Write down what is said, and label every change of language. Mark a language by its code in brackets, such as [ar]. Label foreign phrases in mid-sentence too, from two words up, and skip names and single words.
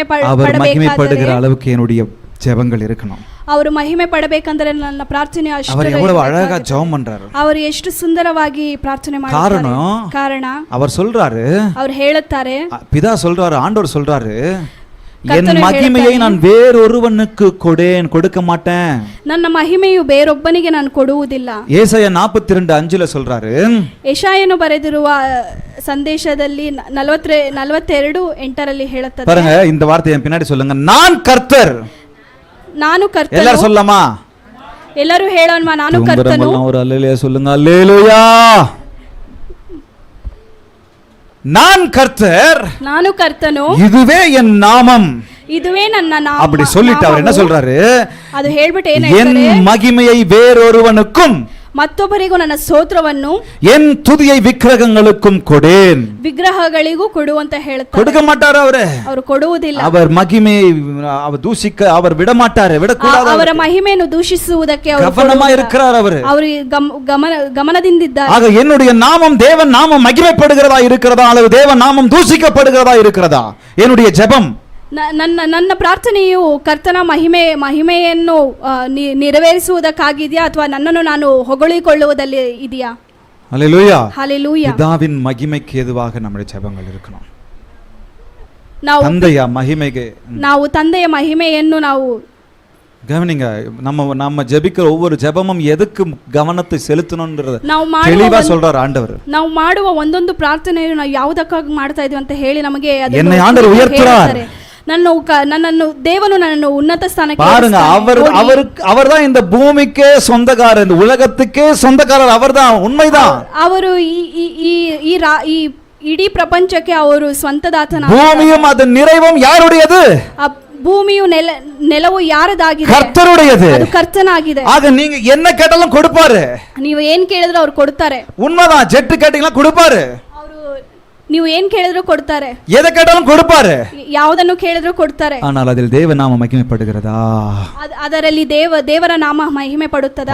[ta] அவர் மகிமை படுகிற அளவுக்கு என்னுடைய ஜெபங்கள் இருக்கணும். [kn] ಅವರು ಮಹಿಮೆ ಪಡಬೇಕಂದ್ರೆ ನನ್ನ ಪ್ರಾರ್ಥನೆ ಅಷ್ಟೇ. [ta] அவர் எவ்வளவு அழகா ஜெபம் பண்றாரு. [kn] ಅವರು ಎಷ್ಟು ಸುಂದರವಾಗಿ ಪ್ರಾರ್ಥನೆ ಮಾಡ್ತಾರೆ. ಕಾರಣ [ta] அவர் சொல்றாரு, [kn] ಅವರು ಹೇಳುತ್ತಾರೆ, [ta] பிதா சொல்றாரு, ஆண்டவர் சொல்றாரு, என் மகிமையை நான் வேறொருவனுக்கு கொடுக்க மாட்டேன். [kn] ನನ್ನ ಮಹಿಮೆಯು ಬೇರೊಬ್ಬನಿಗೆ ನಾನು ಕೊಡುವುದಿಲ್ಲ. [ta] ஏசாயா 42:5ல சொல்றாரு. [kn] ಯೆಶಾಯನು ಬರೆದಿರುವ ಸಂದೇಶದಲ್ಲಿ 42:8ರಲ್ಲಿ ಹೇಳುತ್ತದೆ. [ta] பாருங்க, இந்த வார்த்தையை என் பின்னாடி சொல்லுங்க. நான் கர்த்தர். [kn] ನಾನು ಕರ್ತನು. [ta] எல்லாரும் சொல்லலாமா? [kn] ಎಲ್ಲರೂ ಹೇಳೋಣ, ನಾನು ಕರ್ತನು. [ta] ஒரு அல்லேலூயா சொல்லுங்க. அல்லேலூயா. நான் கர்த்தர், [kn] ನಾನು ಕರ್ತನು, [ta] இதுவே என் நாமம். [kn] இதுவே ನನ್ನ ನಾಮ. [ta] அப்படி சொல்லிட்டு அவர் என்ன சொல்றாரு? [kn] ಅದು ಹೇಳ್ಬಿಟ್ಟು ಏನು [ta] என் [kn] ಹೇಳ್ತಾರೆ? [ta] மகிமையை வேறொருவனுக்கும் [kn] ಮತ್ತೊಬ್ಬರಿಗೂ ನನ್ನ ಸ್ತೋತ್ರವನ್ನು [ta] என் துதியை விக்கிரகங்களுக்கும் கொடேன். [kn] ವಿಗ್ರಹಗಳಿಗೂ ಕೊಡು ಅಂತ ಹೇಳ್ತಾರೆ. [ta] கொடுக்க மாட்டாரு அவரு. [kn] ಅವರು ಕೊಡುವುದಿಲ್ಲ. [ta] அவர் மகிமையை அவர் தூஷிக்க அவர் விட மாட்டாரு, விடக்கூடாது. [kn] ಅವರ ಮಹಿಮೆಯನ್ನು ದೂಷಿಸುವುದಕ್ಕೆ ಅವರು [ta] கவனமா இருக்கிறார் அவரு. [kn] ಅವರು ಗಮನದಿಂದಿದ್ದಾರೆ. [ta] ஆக என்னுடைய நாமம் தேவன் நாமம் மகிமைப்படுகிறதா இருக்கிறதா அல்லது தேவன் நாமம் தூஷிக்கப்படுகிறதா இருக்கிறதா? என்னுடைய ஜெபம், [kn] ನನ್ನ ಪ್ರಾರ್ಥನೆಯು ಕರ್ತನ ಮಹಿಮೆಯನ್ನು ನೆರವೇರಿಸುವುದಕ್ಕಾಗಿದೆಯಾ ಅಥವಾ ನನ್ನನ್ನು ನಾನು ಹೊಗಳಿಕೊಳ್ಳುವುದಲ್ಲಿ ಇದೆಯಾ? [ta] ஹல்லேலூயா. ஹல்லேலூயா. பிதாவின் மகிமைக்கு எதுவாக நம்முடைய ஜெபங்கள் இருக்கணும். [kn] ನಾವು ತಂದೆಯ ಮಹಿಮೆಗೆ, ನಾವು ತಂದೆಯ ಮಹಿಮೆಯನ್ನು ನಾವು [ta] கவனிங்க. நம்ம ஜெபிக்கிற ஒவ்வொரு ஜெபமும் எதுக்கு கவனத்தை செலுத்தணும்ன்றது [kn] ನಾವು [ta] தெளிவா சொல்றார் ஆண்டவர். [kn] ನಾವು ಮಾಡುವ ಒಂದೊಂದು ಪ್ರಾರ್ಥನೆಯು ನಾವು ಯಾವುದಕ್ಕಾಗಿ ಮಾಡ್ತಾ ಇದೀವಿ ಅಂತ ಹೇಳಿ ನಮಗೆ [ta] என்னை ஆண்டவர் உயர்த்துறார். [kn] ನನ್ನನ್ನು ದೇವನು ನನ್ನನ್ನು ಉನ್ನತ ಸ್ಥಾನಕ್ಕೆ [ta] பாருங்க, அவர் தான் இந்த பூமிக்கே சொந்தக்காரர், இந்த உலகத்துக்கே சொந்தக்காரர் அவர்தான். உண்மைதான். [kn] ಅವರು ಈ ಇಡೀ ಪ್ರಪಂಚಕ್ಕೆ ಅವರು ಸ್ವಂತದಾತನ. [ta] பூமியும் அதன் நிறைவும் யாருடையது? [kn] ಭೂಮಿಯು ನೆಲವು ಯಾರದಾಗಿದೆ? [ta] ಕರ್ತರುடையது. [kn] ಅದು ಕರ್ತನಾಗಿದೆ. [ta] ಆಗ நீங்க என்ன கேட்டாலும் கொடுப்பாரு. [kn] ನೀವು ಏನ್ ಕೇಳಿದ್ರು ಅವ್ರು ಕೊಡ್ತಾರೆ. [ta] உண்மைதான். ஜெட் கேட்டீங்களா கொடுப்பாரு. [kn] ನೀವು ಏನ್ ಕೇಳಿದ್ರು ಕೊಡ್ತಾರೆ. [ta] எதை கேட்டாலும் கொடுப்பாரு. [kn] ಯಾವುದನ್ನು ಕೇಳಿದ್ರು ಕೊಡ್ತಾರೆ. [ta] ஆனால் அதில் தேவ நாம மகிமைப்படுகிறதா? [kn] ಅದರಲ್ಲಿ ದೇವರ ನಾಮ ಮಹಿಮೆ ಪಡುತ್ತದಾ?